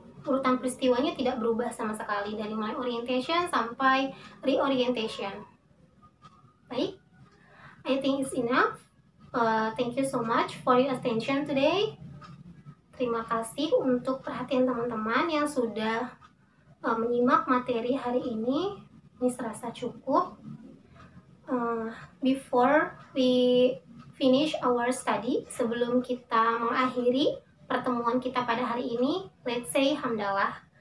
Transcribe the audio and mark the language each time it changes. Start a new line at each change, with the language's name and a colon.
Indonesian: Urutan peristiwanya tidak berubah sama sekali dari mulai orientation sampai reorientation.
English: Baik, I think it's enough. Thank you so much for your attention today.
Indonesian: Terima kasih untuk perhatian teman-teman yang sudah menyimak materi hari ini. Miss rasa cukup.
English: Before we finish our study,
Indonesian: sebelum kita mengakhiri pertemuan kita pada hari ini,
English: let's say hamdalah.